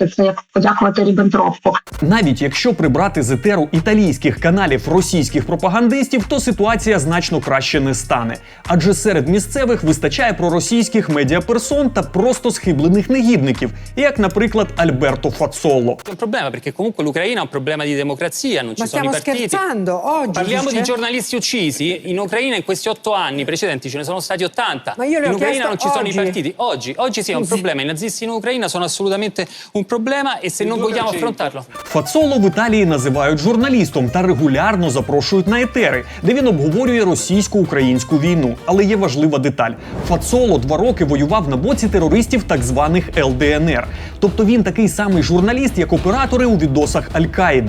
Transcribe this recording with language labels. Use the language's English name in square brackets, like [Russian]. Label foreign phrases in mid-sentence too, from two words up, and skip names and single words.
[Ukrainian] Це як подякувати Ріббентропу. Навіть якщо прибрати з етеру італійських каналів російських пропагандистів, то ситуація значно краще не стане. Адже серед місцевих вистачає проросійських медіаперсон та просто схиблених негідників, як, наприклад, Альберто Фацоло. [Italian] È un problema perché comunque l'Ucraina ha un problema di democrazia, non ci sono i partiti. Scherzando? Oggi Parliamo di giornalisti uccisi in Ucraina in questi 8 anni precedenti, ce ne sono stati 80. Ma io le ho in Ucraina chiesto non ci sono i oggi. partiti. Oggi sì è un problema, i nazisti in Ucraina sono assolutamente un problema e se non vogliamo affrontarlo. [Ukrainian] Фацоло в Італії називають журналістом та регулярно запрошують на етери, де він обговорює російсько-українську війну. Але є важлива деталь. Фацоло 2 роки воював на боці терористів так званих ЛДНР. Тобто він такий самий журналіст, як оператори у відосах Аль-Каїди.